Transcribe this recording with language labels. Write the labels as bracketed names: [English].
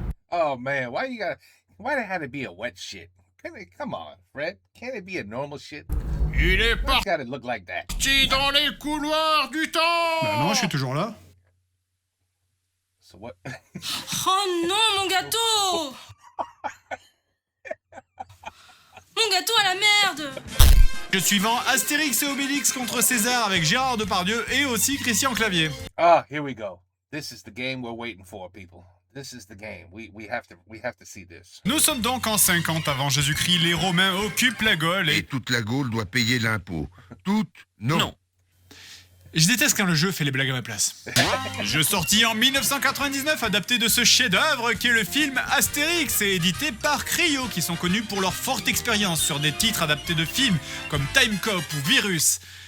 [English] Oh man, why there had to be a wet shit? Come on, Fred. Can't it be a normal shit? [French] Il est [English] It's gotta look like that. [French] parti dans les couloirs du temps. Bah non, je suis toujours là. [English] So what? [French] Oh non, mon gâteau! Mon gâteau à la merde! Jeu suivant, Astérix et Obélix contre César avec Gérard Depardieu et aussi Christian Clavier. [English] Ah, here we go. This is the game we're waiting for, people. This is the game. We have to see this. [French] Nous sommes donc en 50 avant Jésus-Christ, les Romains occupent la Gaule Et toute la Gaule doit payer l'impôt. Toute? Non. Je déteste quand le jeu fait les blagues à ma place. Jeu sorti en 1999, adapté de ce chef-d'œuvre qui est le film Astérix et édité par Cryo, qui sont connus pour leur forte expérience sur des titres adaptés de films comme Time Cop ou Virus.